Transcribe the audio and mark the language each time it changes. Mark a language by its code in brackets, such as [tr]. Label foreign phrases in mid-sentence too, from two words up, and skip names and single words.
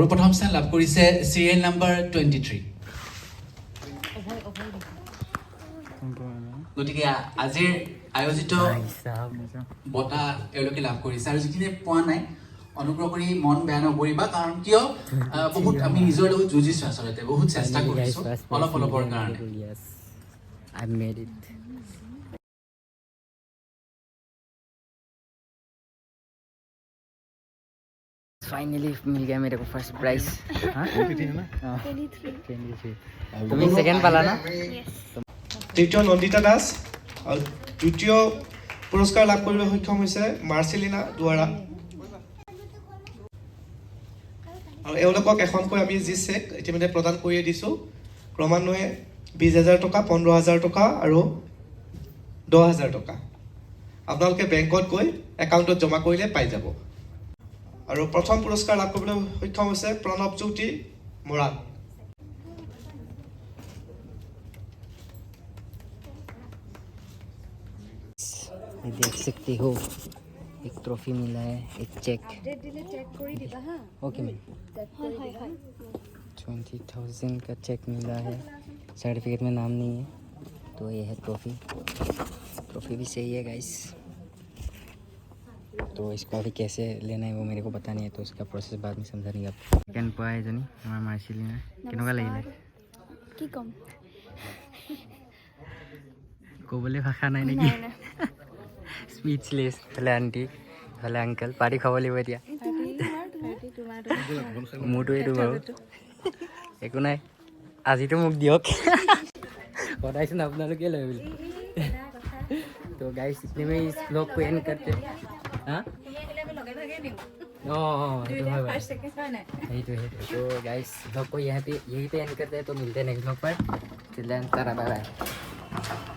[as] প্ৰথম স্থান লাভ কৰিছে চিৰিয়েল নাম্বাৰ 23। গতিকে আজিৰ আয়োজিত বঁটা তেওঁলোকে লাভ কৰিছে। আৰু যিখিনিয়ে পোৱা নাই অনুগ্ৰহ কৰি মন বেয়া নকৰিবা, কাৰণ কিয় বহুত আমি নিজৰ লগত যুঁজিছোঁ, আচলতে বহুত চেষ্টা কৰিছোঁ অলপ অলপৰ কাৰণে। [en] Yes, I made it. [hi] फाइनली मिल गया मेरे को [en] first prize. [hi] तुम सेकंड पाला ना? [as] তৃতীয় নন্দিতা দাস আৰু দ্বিতীয় পুৰস্কাৰ লাভ কৰিবলৈ সক্ষম হৈছে মাৰ্চেলিনা দুৱাৰা। আৰু এওঁলোকক এখনকৈ আমি জি চেক ইতিমধ্যে প্ৰদান কৰিয়ে দিছোঁ। ক্ৰমান্বয়ে 20,000 টকা, 15,000 টকা আৰু 10,000 টকা আপোনালোকে বেংকত গৈ একাউণ্টত জমা কৰিলে পাই যাব। আৰু প্ৰথম পুৰস্কাৰ লাভ কৰিবলৈ সক্ষম হৈছে প্ৰণৱজ্যোতি মৰাণ। [hi] देख सकते हो एक ट्रॉफी मिला है, एक चेक। [en] okay ma'am, [hi] 20,000 का चेक मिला है, सर्टिफिकेट में नाम नहीं है। तो ये है ट्रॉफी, ट्रॉफी भी सही है गाइस। तो इसको अभी कैसे लेना है वो मेरे को पता नहीं है, तो उसका प्रोसेस बाद में समझाएंगे आप। [as] ছেকেণ্ড পোৱা এজনী আমাৰ মাৰ্চিলিনা केनेকুৱা লাগিলে? কি ক'ম? ক'বলৈ ভাষা নাই নেকি? স্পীচলেছ। ভালে আণ্টি, ভালে আংকেল, পাৰ্টি খাব লাগিব এতিয়া। মোৰতো এইটো বাৰু একো নাই, আজিতো মোক দিয়ক। সদায়চোন আপোনালোকে লয় বুলি। তো গাইছ [hi] इतने में इस ब्लॉग को एंड करते हैं। [as] हाँ সেইটো হয় বাৰু, সেইটোৱে। [hi] तो गाइस ब्लॉग को यहीं पे एंड करते हैं, तो मिलते हैं [en] next blog [hi] पर। [en] till then, tata bye bye.